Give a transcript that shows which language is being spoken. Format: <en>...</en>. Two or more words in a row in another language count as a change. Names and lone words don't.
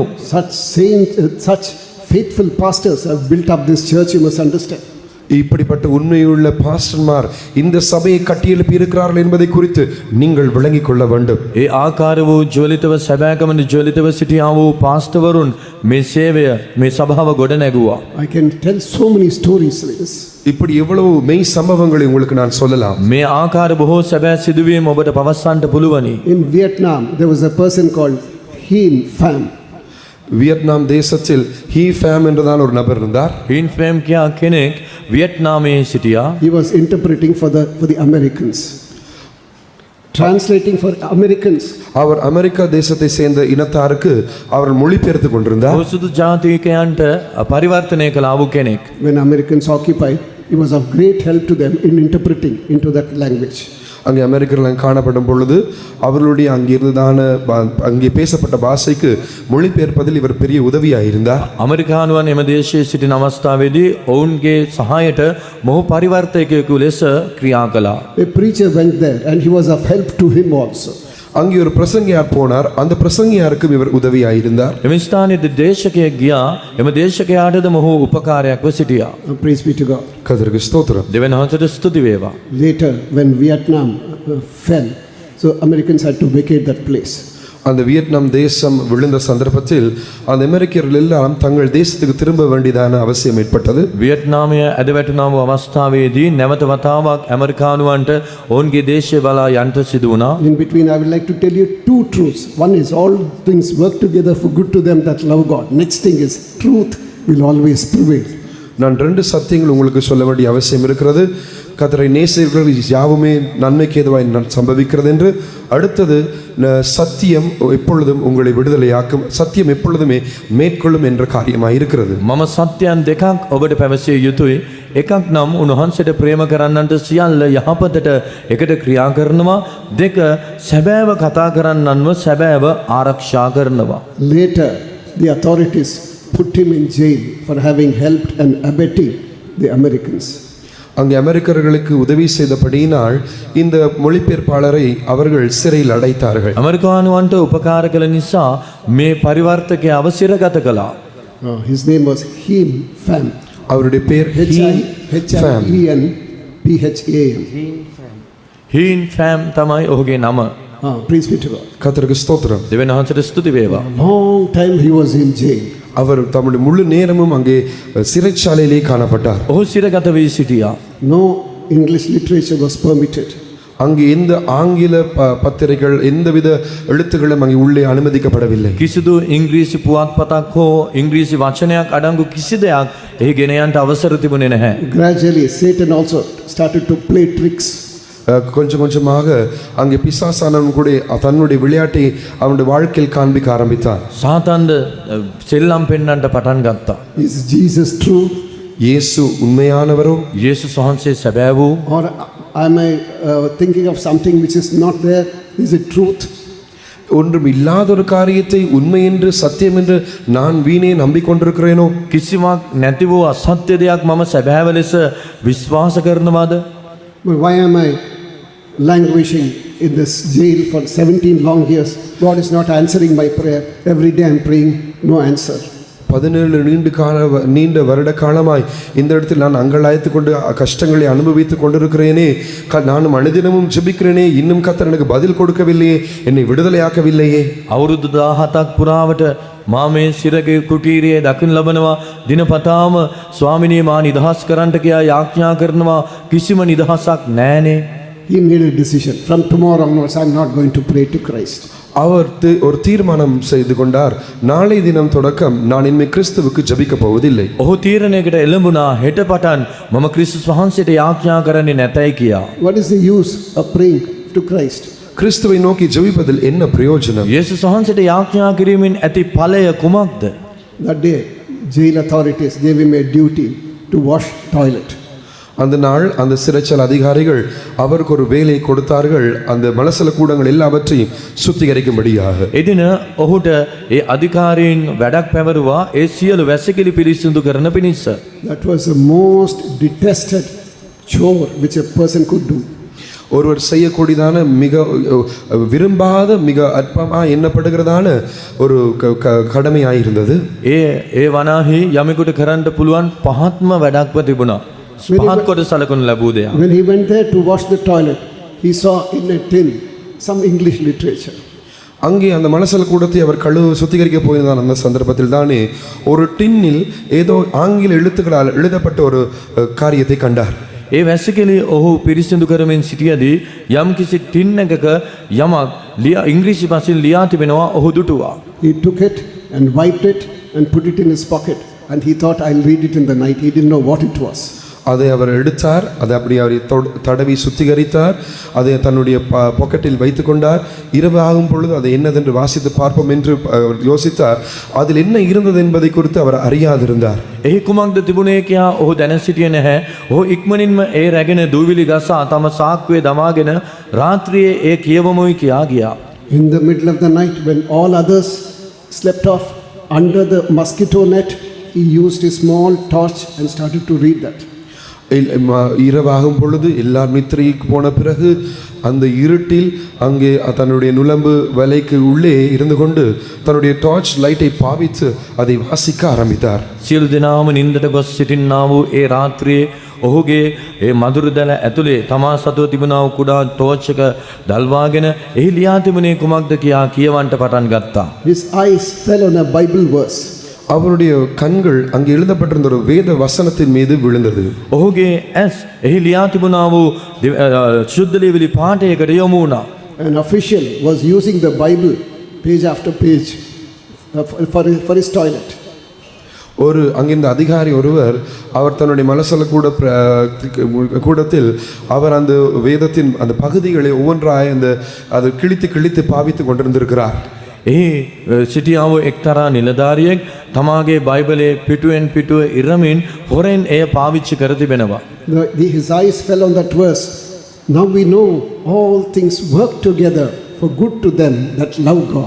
<en>Such saints, such faithful pastors have built up this church, you must understand.</en> <ta>இப்படிப்பட்ட உண்மையுள்ள பாஸ்டர்மார் இந்த சபையை கட்டியெழுப்பி இருக்கிறார்கள் என்பதை குறித்து நீங்கள் விளங்கிக் கொள்ள வேண்டும்.</ta> <si>ඒ ආකාර වූ ජ්වලිතව සැබෑකමන ජ්වලිතව සිටියා වූ පාස්ටර්වරුන් මේ සේවය මේ සභාව ගොඩ නැගුවා.</si> <en>I can tell so many stories like this.</en> <ta>இப்படி எவ்வளவு மெய் சம்பவங்களை உங்களுக்கு நான் சொல்லலாம்.</ta> <si>මේ ආකාර බොහෝ සැබෑ සිදුවීම් ඔබට පවසන්නට පුළුවනි.</si> <en>In Vietnam, there was a person called Hien Pham.</en> <ta>வியட்நாம் தேசத்தில் ஹீ ஃபேம் என்றதான ஒரு நபர் இருந்தார்.</ta> <si>හීන් ෆෑම් කියා කෙනෙක් වියට්නාමයේ සිටියා.</si> <en>He was interpreting for the Americans, translating for Americans.</en> <ta>அவர் அமெரிக்கா தேசத்தை சேர்ந்த இனத்தாருக்கு அவர் மொழிபெயர்த்து கொண்டிருந்தார்.</ta> <si>ඔහු සුදු ජාතිකයන්ට පරිවර්තනය කළ ආපු කෙනෙක්.</si> <en>When Americans occupied, he was of great help to them in interpreting into that language.</en> <ta>அங்கே அமெரிக்கர்கள் காணப்படும் பொழுது அவர்களுடைய அங்கிருந்ததான அங்கே பேசப்பட்ட பாஷைக்கு மொழிபெயர்ப்பதில் இவர் பெரிய உதவியாக இருந்தார்.</ta> <si>අමරිකානුවන් එම දේශයේ සිටින අවස්ථාවේදී ඔවුන්ගේ සහායට මොහු පරිවර්තකයෙකු ලෙස ක්‍රියා කළා.</si> <en>A preacher went there and he was of help to him also.</en> <ta>அங்கே ஒரு பிரசங்கியார் போனார், அந்த பிரசங்கியாருக்கும் இவர் உதவியாக இருந்தார்.</ta> <si>එම ස්ථානයේ දේශකයෙක් ගියා, එම දේශකයාටද මොහු උපකාරයක්ව සිටියා.</si> <en>Praise be to God.</en> <ta>கர்த்தருக்கு ஸ்தோத்திரம்.</ta> <si>දෙවියන් වහන්සේට ස්තුති වේවා.</si> <en>Later, when Vietnam fell, so Americans had to vacate that place.</en> <ta>அந்த வியட்நாம் தேசம் விழுந்த சந்தர்ப்பத்தில் அந்த அமெரிக்கர்கள் எல்லாம் தங்கள் தேசத்துக்கு திரும்ப வேண்டியதான அவசியம் ஏற்பட்டது.</ta> <si>වියට්නාමය ඇද වැටුණා වූ අවස්ථාවේදී නැවත වතාවක් ඇමරිකානුවන්ට ඔවුන්ගේ දේශය බලා යන්ට සිදු වුණා.</si> <en>In between, I would like to tell you two truths. One is all things work together for good to them that love God. Next thing is truth will always prevail.</en> <ta>நான் ரெண்டு சத்தியங்கள் உங்களுக்கு சொல்ல வேண்டிய அவசியம் இருக்கிறது. கர்த்தரை நேசிக்கிறவர்கள் யாவுமே நன்மைக்கு ஏதுவாய் சம்பவிக்கிறது என்று. அடுத்தது, சத்தியம் எப்பொழுதும் உங்களை விடுதலையாக்கும், சத்தியம் எப்பொழுதுமே மேற்கொள்ளும் என்ற காரியமாக இருக்கிறது.</ta> <si>මම සත්‍යයන් දෙකක් ඔබට පැවසිය යුතුයි. එකක් නම් උන්වහන්සේට ප්‍රේම කරන්නන්ට සියල්ල යහපතට එකට ක්‍රියා කරනවා. දෙක, සැබෑව කතා කරන්නන්ව සැබෑව ආරක්ෂා කරනවා.</si> <en>Later, the authorities put him in jail for having helped and abetting the Americans.</en> <ta>அங்கே அமெரிக்கர்களுக்கு உதவி செய்தபடியினால் இந்த மொழிபெயர்ப்பாளரை அவர்கள் சிறையில் அடைத்தார்கள்.</ta> <si>ඇමරිකානුවන්ට උපකාර කළ නිසා මේ පරිවර්තකයාව සිරගත කළා.</si> <en>His name was Hien Pham.</en> <ta>அவருடைய பெயர் H-I-E-N-P-H-A-M.</ta> <si>හීන් ෆෑම් තමයි ඔහුගේ නම.</si> <en>Praise be to God.</en> <ta>கர்த்தருக்கு ஸ்தோத்திரம்.</ta> <si>දෙවියන් වහන්සේට ස්තුති වේවා.</si> <en>Long time he was in jail.</en> <ta>அவர் தம்முடைய முழு நேரமும் அங்கே சிறைச்சாலையிலே காணப்பட்டார்.</ta> <si>ඔහු සිරගත වී සිටියා.</si> <en>No English literature was permitted.</en> <ta>அங்கே எந்த ஆங்கில பத்திரிகைகள் எந்தவித எழுத்துக்களும் அங்கே உள்ளே அனுமதிக்கப்படவில்லை.</ta> <si>කිසිදු ඉංග්‍රීසි පුවත්පතක් හෝ ඉංග්‍රීසි වචනයක් අඩංගු කිසි දෙයක් එහි ගෙන යන්නට අවසර තිබුණේ නැහැ.</si> <en>Gradually Satan also started to play tricks.</en> <ta>கொஞ்சம் கொஞ்சமாக அங்கே பிசாசானவன் கூட தன்னுடைய விளையாட்டை அவனுடைய வாழ்க்கையில் காண்பிக்க ஆரம்பித்தான்.</ta> <si>සාතන්ද සෙල්ලම් පෙන්වන්නට පටන් ගත්තා.</si> <en>Is Jesus true?</en> <ta>இயேசு உண்மையானவரோ?</ta> <si>යේසුස් වහන්සේ සැබෑ වූ?</si> <en>Or am I thinking of something which is not there? Is it truth?</en> <ta>ஒன்றும் இல்லாத ஒரு காரியத்தை உண்மை என்று சத்தியம் என்று நான் வீணே நம்பிக்கொண்டிருக்கிறேனோ?</ta> <si>කිසිවක් නැති වූ අසත්‍ය දෙයක් මම සැබෑව ලෙස විශ්වාස කරනවාද?</si> <en>Why am I languishing in this jail for 17 long years? God is not answering my prayer. Every day I am praying, no answer.</en> <ta>17 நீண்ட வருட காலமாய் இந்த இடத்தில் நான் அங்கலாய்த்து கொண்டு கஷ்டங்களை அனுபவித்து கொண்டிருக்கிறேனே, நானும் அனுதினமும் ஜெபிக்கிறேனே, இன்னும் கர்த்தர் எனக்கு பதில் கொடுக்கவில்லையே, என்னை விடுதலையாக்கவில்லையே.</ta> <si>අවුරුදු 17ක් පුරාවට මා මේ සිරගේ කුටීරියේ දකින්න ලබනවා. දිනපතාම ස්වාමිනී මා නිදහස් කරන්නට කියා යාඥා කරනවා. කිසිම නිදහසක් නැහනේ.</si> <en>He made a decision. From tomorrow onwards, I am not going to pray to Christ.</en> <ta>அவர் ஒரு தீர்மானம் செய்து கொண்டார். நாளை தினம் தொடக்கம் நான் இனிமே கிறிஸ்துவுக்கு ஜெபிக்க போவதில்லை.</ta> <si>ඔහු තීරණයකට එළඹුණා. හෙට පටන් මම ක්‍රිස්තුස් වහන්සේට යාඥා කරන්නේ නැතයි කියා.</si> <en>What is the use of praying to Christ?</en> <ta>கிறிஸ்துவை நோக்கி ஜெபிப்பதில் என்ன பிரயோஜனம்?</ta> <si>යේසුස් වහන්සේට යාඥා කිරීමෙන් ඇති ඵලය කුමක්ද?</si> <en>That day, jail authorities gave him a duty to wash toilet.</en> <ta>அந்த நாள் அந்த சிறைச்சாலை அதிகாரிகள் அவருக்கு ஒரு வேலை கொடுத்தார்கள், அந்த மலசல கூடங்கள் எல்லாவற்றையும் சுத்திகரிக்கும்படியாக.</ta> <si>එදින ඔහුට ඒ අධිකාරීන් වැඩක් පැවරුවා ඒ සියලු වැසිකිලි පිරිසිදු කරන පිණිස.</si> <en>That was the most detested chore which a person could do.</en> <ta>ஒருவர் செய்யக்கூடியதான மிக விரும்பாத மிக அற்பமாக எண்ணப்படுகிறதான ஒரு கடமையாயிருந்தது.</ta> <si>ඒ වනාහි යමෙකුට කරන්න පුළුවන් පහත්ම වැඩක්ව තිබුණා. පහත් කොට සලකනු ලැබූ දෙයක්.</si> <en>When he went there to wash the toilet, he saw in a tin some English literature.</en> <ta>அங்கே அந்த மலசல கூடத்தை அவர் சுத்திகரிக்க போயிருந்தான். அந்த சந்தர்ப்பத்தில் தானே ஒரு டின்னில் ஏதோ ஆங்கில எழுத்துக்களால் எழுதப்பட்ட ஒரு காரியத்தை கண்டார்.</ta> <si>ඒ වැසිකිලි ඔහු පිරිසිදු කරමින් සිටියදී යම් කිසි ටින් එකක යමක් ඉංග්‍රීසි භාෂෙන් ලියා තිබෙනවා ඔහු දුටුවා.</si> <en>He took it and wiped it and put it in his pocket, and he thought, I'll read it in the night. He didn't know what it was.</en> <ta>அதை அவர் எடுத்தார், அதை அப்படி அவர் தடவி சுத்திகரித்தார், அதை தன்னுடைய பாக்கெட்டில் வைத்து கொண்டார். இரவு ஆகும் பொழுது அதை என்னதென்று வாசித்து பார்ப்போம் என்று யோசித்தார். அதில் என்ன இருந்தது என்பதை குறித்து அவர் அறியாதிருந்தார்.</ta> <si>එහි කුමක්ද තිබුණේ කියා ඔහු දැන සිටියේ නැහැ. ඔහු ඉක්මනින්ම ඒ රැගෙන දූවිලි ගසා තම සාක්කුවේ දමාගෙන රාත්‍රියේ ඒ කියවමුයි කියා ගියා.</si> <en>In the middle of the night, when all others slept off under the mosquito net, he used his small torch and started to read that.</en> <ta>இரவாகும் பொழுது எல்லார் நித்திரைக்கு போன பிறகு அந்த இருட்டில் அங்கே தன்னுடைய நுளம்பு வலைக்கு உள்ளே இருந்து கொண்டு தன்னுடைய</ta> <en>torch light</en> <ta>பாவித்து அதை வாசிக்க ஆரம்பித்தார்.</ta> <si>සියලු දෙනාම නින්දට ගොස් සිටින්නා වූ ඒ රාත්‍රියේ ඔහුගේ ඒ මధుර දැල ඇතුලේ තමා සතුව තිබුණා වූ කුඩා ටෝච් එක දල්වාගෙන එහි ලියා තිබුණේ කුමක්ද කියා කියවන්න පටන් ගත්තා.</si> <en>His eyes fell on a Bible verse.</en> <ta>அவருடைய கண்கள் அங்கே எழுதப்பட்டிருந்த ஒரு வேத வசனத்தின் மீது விழுந்தது.</ta> <si>ඔහුගේ ඇස් එහි ලියා තිබුණා වූ ශුද්ධ ලියවිලි පාඨයකට යොමු වුණා.</si> <en>An official was using the Bible page after page for his toilet.</en> <ta>ஒரு அங்கிருந்த அதிகாரி ஒருவர் அவர் தன்னுடைய மலசல கூடத்தில் அவர் அந்த வேதத்தின் அந்த பகுதிகளை ஒவ்வொன்றாய் அந்த அதை கிழித்து பாவித்து கொண்டிருந்திருக்கிறார்.</ta> <si>එහි සිටියාව එක්තරා නිලධාරියෙක් තමාගේ බයිබලයේ පිටුවෙන් පිටුව ඉරමින් හොරෙන් එය පාවිච්චි කර තිබෙනවා.</si> <en>His eyes fell on that verse. Now we know all things work together for good to them that love God.</en>